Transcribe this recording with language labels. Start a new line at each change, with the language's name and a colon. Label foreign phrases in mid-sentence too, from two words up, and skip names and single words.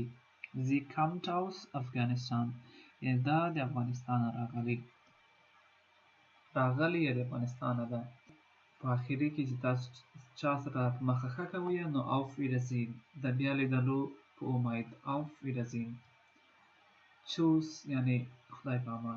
German: sie kommt aus Afghanistan
Pashto: یعنی دا د افغانستان راغلی یا د افغانستان ده. په آخري کې چې تاسو چا سره په مخه ښه کوئ نو
German: auf Wiedersehen
Pashto: د بیا لیدلو په امید.
German: auf Wiedersehen.
Pashto: choose یعنی خدای په امان.